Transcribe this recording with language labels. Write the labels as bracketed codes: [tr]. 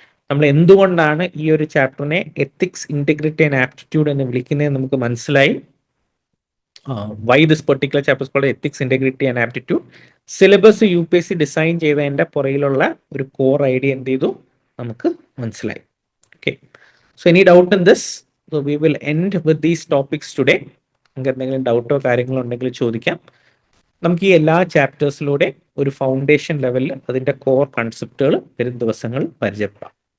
[ml] നമ്മൾ എന്തുകൊണ്ടാണ് ഈ ഒരു ചാപ്റ്ററിനെ എത്തിക്സ്, ഇന്റഗ്രിറ്റി ആൻഡ് ആപ്റ്റിറ്റ്യൂഡ് എന്ന് വിളിക്കുന്നത് നമുക്ക് മനസ്സിലായി. [en] Why this particular chapter called ethics, integrity and aptitude. [ml] Syllabus UPSC design ചെയ്തതിന്റെ പുറകിലുള്ള ഒരു കോർ ഐഡിയ എന്ത് ചെയ്തു? നമുക്ക് മനസ്സിലായി. [en] Okay, so any doubt in this? So we will end with these topics today. [ml] നിങ്ങൾക്ക് എന്തെങ്കിലും ഡൗട്ടോ കാര്യങ്ങളോ ഉണ്ടെങ്കിൽ ചോദിക്കാം. നമുക്ക് ഈ എല്ലാ ചാപ്റ്റേഴ്സിലൂടെ ഒരു ഫൗണ്ടേഷൻ ലെവലിൽ അതിന്റെ കോർ കൺസെപ്റ്റുകൾ വരും ദിവസങ്ങളിൽ പരിചയപ്പെടാം.